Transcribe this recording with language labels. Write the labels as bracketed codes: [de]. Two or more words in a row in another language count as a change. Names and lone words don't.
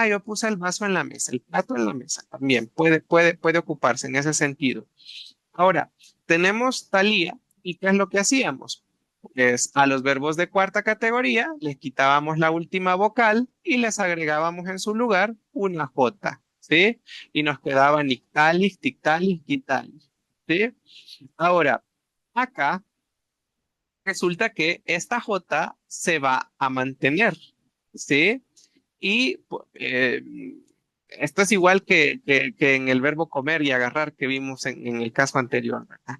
[es] Yo puse el vaso en la mesa, el plato en la mesa, también puede ocuparse en ese sentido. Ahora, tenemos talía y ¿qué es lo que hacíamos? Pues a los verbos de cuarta categoría les quitábamos la última vocal y les agregábamos en su lugar una J, ¿sí? Y nos quedaba [nah] nictalis, tictalis, quitalis, [es] ¿sí? Ahora, acá resulta que esta J se va a mantener, ¿sí? Y esto es igual que en el verbo comer y agarrar que vimos en el caso anterior, ¿verdad?